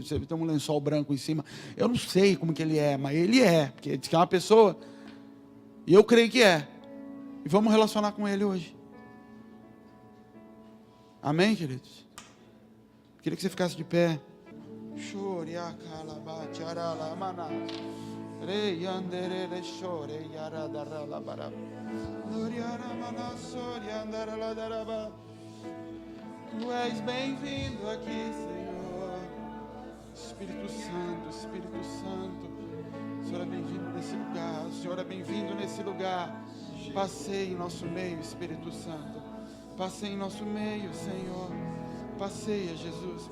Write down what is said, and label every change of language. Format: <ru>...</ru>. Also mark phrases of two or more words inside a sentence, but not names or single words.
<pt>Você tem um lençol branco em cima. Eu não sei como que Ele é, mas Ele é. Porque diz que é uma pessoa. E eu creio que é. E vamos relacionar com Ele hoje. Amém, queridos? Queria que você ficasse de pé. Re yandere le shore yara dara la bara. Nuriara manassori andara la daraba. Tu és bem-vindo aqui, Senhor. Espírito Santo, Espírito Santo. O Senhor é bem-vindo nesse lugar. O Senhor é bem-vindo nesse lugar. Passeie em nosso meio, Espírito Santo. Passeie em nosso meio, Senhor. Passeia, Jesus.</pt>